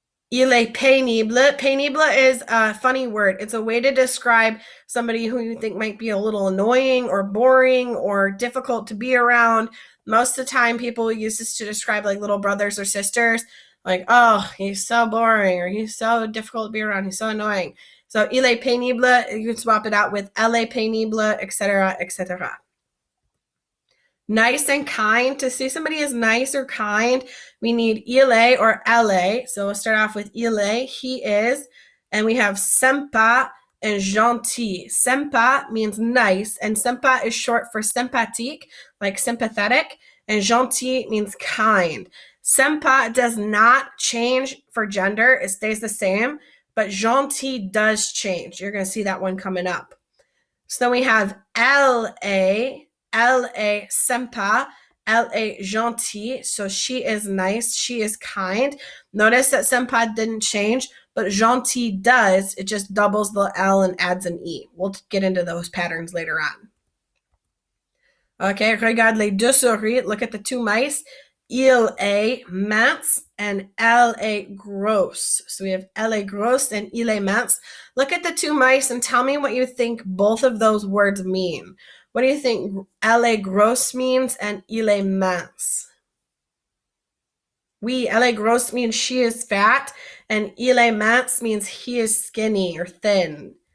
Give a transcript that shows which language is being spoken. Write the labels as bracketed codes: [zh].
[fr] Il est pénible. [en] Pénible is a funny word. It's a way to describe somebody who you think might be a little annoying or boring or difficult to be around. Most of the time, people use this to describe like little brothers or sisters. Like, oh, he's so boring or he's so difficult to be around. He's so annoying. So, il est pénible, you can swap it out with elle est pénible, etc., etc. Nice and kind. To say somebody is nice or kind, we need il est or elle est. So we'll start off with il est, he is. And we have sympa and gentil. Sympa means nice, and sympa is short for sympathique, like sympathetic, and gentil means kind. Sympa does not change for gender. It stays the same, but gentil does change. You're going to see that one coming up. So then we have [fr] elle est sympa, elle est gentille, [en] so she is nice, she is kind. Notice that sympa didn't change, but gentil does. It just doubles the L and adds an E. We'll get into those patterns later on. Okay, [fr] regarde les deux souris. [en] Look at the two mice. Il est mince and elle est grosse. So we have elle est grosse and il est mince. Look at the two mice and tell me what you think both of those words mean. What do you think elle est grosse means and il est mince? Oui, elle est grosse means she is fat, and il est mince means he is skinny or thin.